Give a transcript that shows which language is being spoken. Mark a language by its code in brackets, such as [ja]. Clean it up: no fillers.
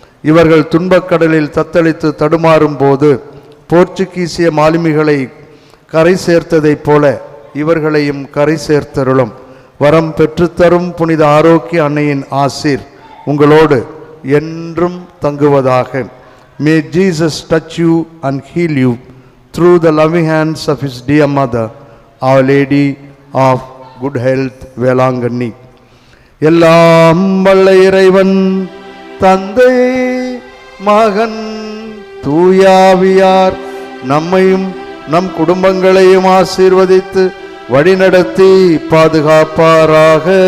[ta] இவர்கள் துன்பக்கடலில் தத்தளித்து தடுமாறும் போது போர்ச்சுகீசிய மாலுமிகளை கரை சேர்த்ததைப் போல இவர்களையும் கரை சேர்த்தருளும். வரம் பெற்றுத்தரும் புனித ஆரோக்கிய அன்னையின் ஆசீர் உங்களோடு என்றும் தங்குவதாக. [en] May Jesus touch you and heal you through the loving hands of his dear mother, Our Lady of Good Health, Velankanni. [ta] எல்லாம் வல்ல இறைவன் தந்தை மகன் தூயாவியார் நம்மையும் நம் குடும்பங்களையும் ஆசீர்வதித்து வழிநடத்தி பாதுகாப்பாராக.